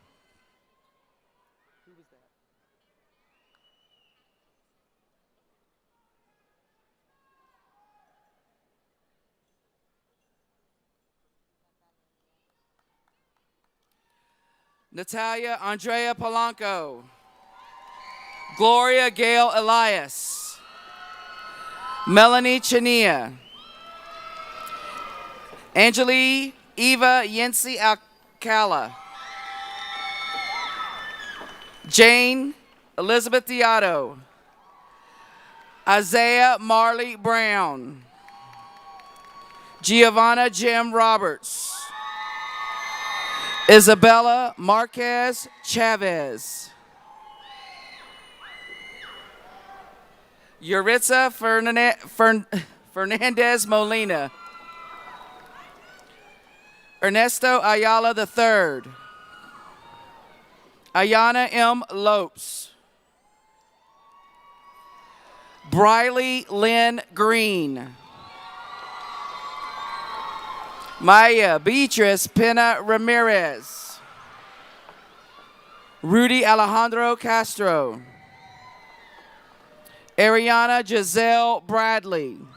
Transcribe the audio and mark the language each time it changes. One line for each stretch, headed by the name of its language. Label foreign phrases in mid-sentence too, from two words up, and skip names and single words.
English: Who was that? Natalia Andrea Polanco. Gloria Gail Elias. Melanie Chania. Angeli Eva Yensi Alcala. Jane Elizabeth Diotto. Isaiah Marley Brown. Giovanna Jim Roberts. Isabella Marquez Chavez. Yuritza Fernandez Molina. Ernesto Ayala III. Ayana M. Lopes. Briley Lynn Green. Maya Beatrice Pena Ramirez. Rudy Alejandro Castro. Ariana Giselle Bradley.